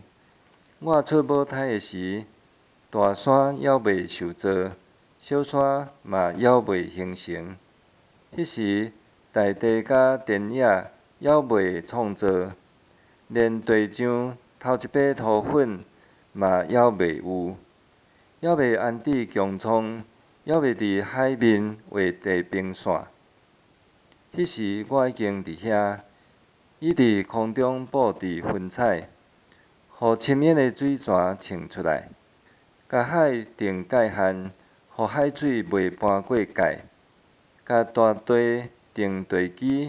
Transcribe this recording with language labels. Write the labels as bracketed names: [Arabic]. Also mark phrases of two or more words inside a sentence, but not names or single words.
[Min Nan Chinese] 我出母胎的时，大山还未受造，小山嘛还未形成。迄时，大地甲田野还未创造，连地上头一把土粉嘛还未有，还未安置穹苍，还未伫海面画地平线。迄时我已经伫遐，伊伫空中布置云彩，互深渊的水泉冲出来，甲海定界限，互海水袂搬过界，甲大地定地基。